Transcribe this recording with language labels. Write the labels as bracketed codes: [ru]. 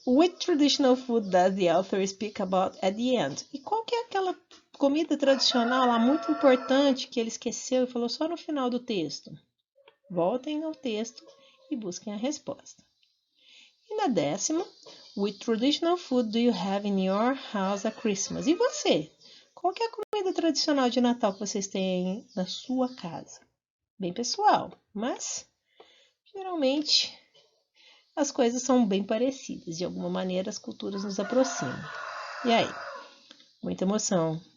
[en] Which traditional food does the author speak about at the end? [pt] E qual que é aquela comida tradicional lá muito importante que ele esqueceu e falou só no final do texto? Voltem ao texto e busquem a resposta. E na 10ª, [en] which traditional food do you have in your house at Christmas? [pt] E você? Qual que é a comida tradicional de Natal que vocês têm na sua casa? Bem pessoal, mas geralmente as coisas são bem parecidas. De alguma maneira, as culturas nos aproximam. E aí? Muita emoção.